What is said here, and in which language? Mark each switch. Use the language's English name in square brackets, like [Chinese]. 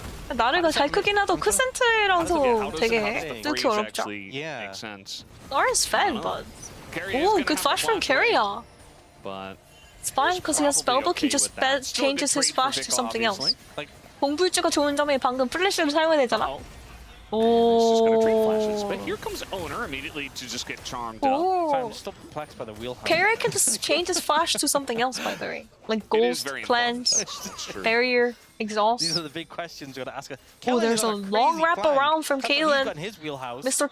[Korean] 나르가 잘 크긴 하도 크센트라서 되게 뚫기 어렵죠. [English] Yeah. Makes sense. Naru's fed, but oh, good flash from KERIA. But it's fine because he has spellbook. He just changes his flash to something else. [Korean] 공불주가 좋은 점이 방금 플래시를 사용해내잖아. [English] But here comes Owner immediately to just get charmed up. So I'm still perplexed by the wheelhouse. KERIA can just change his flash to something else, by the way. Like Ghost, Cleanse, Barrier. Exhaust. These are the big questions you got to ask her. Oh, there's a long wrap around from Kalen. Mr.